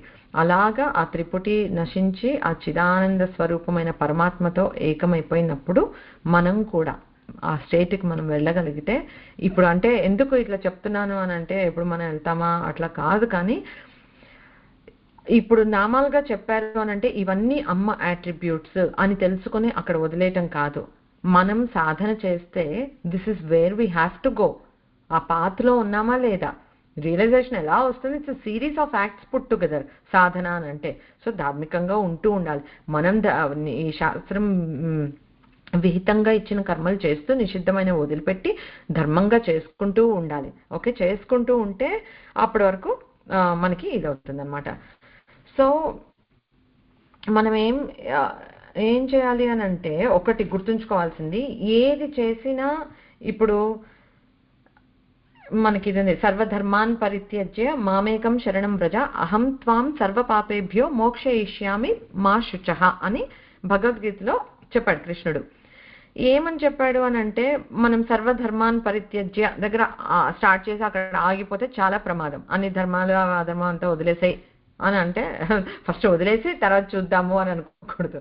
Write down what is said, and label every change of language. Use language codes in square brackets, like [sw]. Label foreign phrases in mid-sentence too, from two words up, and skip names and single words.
[te] అలాగా ఆ త్రిపుటి నశించి ఆ చిదానంద స్వరూపమైన పరమాత్మతో ఏకమైపోయినప్పుడు మనం కూడా ఆ స్టేట్కి మనం వెళ్ళగలిగితే, ఇప్పుడు అంటే ఎందుకు ఇట్లా చెప్తున్నాను అని అంటే ఇప్పుడు మనం వెళ్తామా అట్లా కాదు, కానీ ఇప్పుడు నామాలుగా చెప్పారు అని అంటే ఇవన్నీ అమ్మ యాట్రిబ్యూట్స్ అని తెలుసుకొని అక్కడ వదిలేయటం కాదు. మనం సాధన చేస్తే [en] this is where we have to go. [te] ఆ పాత్లో ఉన్నామా లేదా, రియలైజేషన్ ఎలా వస్తుంది? [en] it's series of acts put together [te] సాధన అని అంటే. సో ధార్మికంగా ఉంటూ ఉండాలి మనం. ఈ శాస్త్రం విహితంగా ఇచ్చిన కర్మలు చేస్తూ నిషిద్ధమైన వదిలిపెట్టి ధర్మంగా చేసుకుంటూ ఉండాలి. ఓకే, చేసుకుంటూ ఉంటే అప్పటి వరకు మనకి ఇది అవుతుంది అనమాట. సో మనం ఏం చేయాలి అని అంటే ఒకటి గుర్తుంచుకోవాల్సింది, ఏది చేసినా ఇప్పుడు మనకి ఇది [sa] సర్వధర్మాన్ పరిత్యజ్య మామేకం శరణం వ్రజ అహం త్వాం సర్వ పాపేభ్యో మోక్షయిష్యామి మా శుచః [te] అని భగవద్గీతలో చెప్పాడు కృష్ణుడు. ఏమని చెప్పాడు అని అంటే మనం [sa] సర్వధర్మాన్ పరిత్యజ్య [te] దగ్గర స్టార్ట్ చేసి అక్కడ ఆగిపోతే చాలా ప్రమాదం. అన్ని ధర్మాలు అధర్మం అంతా వదిలేసాయి అని అంటే ఫస్ట్ వదిలేసి తర్వాత చూద్దాము అని అనుకోకూడదు.